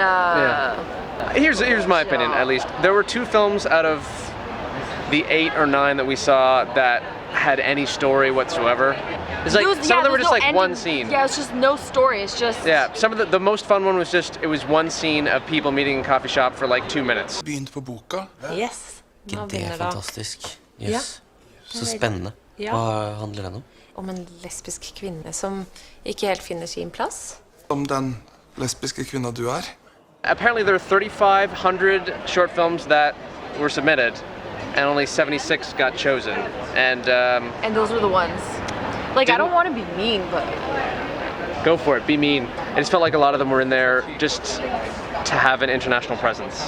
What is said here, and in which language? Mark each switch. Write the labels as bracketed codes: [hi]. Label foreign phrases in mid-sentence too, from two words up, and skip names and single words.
[en] Here's my opinion, at least. There were two films out of the 8 or 9 that we saw that had any story whatsoever. It's like some of them were just like one scene. Yeah, it's just no story. It's just some of the most fun one was just, it was one scene of people meeting in a coffee shop for like 2 minutes. [no] Begynt på boka? [en] Yes. [no] Det är fantastisk. Yes. Så spennende. Hva handler den om? Om en lesbisk kvinne som ikke helt finner sin plass. Om den lesbiske kvinna du er? [en] Apparently there are 3,500 short films that were submitted, and only 76 got chosen. And those were the ones. Like, I don't want to be mean, but go for it, be mean. I just felt like a lot of them were in there just to have an international presence.